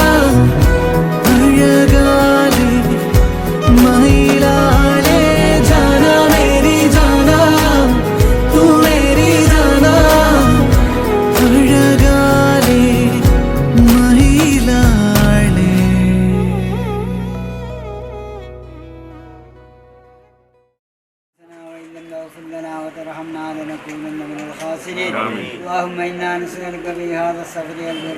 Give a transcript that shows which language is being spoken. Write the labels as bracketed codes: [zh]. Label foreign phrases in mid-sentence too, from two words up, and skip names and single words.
[ml] അഴകാലേ മയിലാളേ [hi] जाना मेरी जाना तू मेरी जाना [ml] അഴകാലേ മയിലാളേ [ar] وإن لم تغفر لنا وترحمنا لنكونن من الخاسرين اللهم إنا نسألك في هذا السفر البر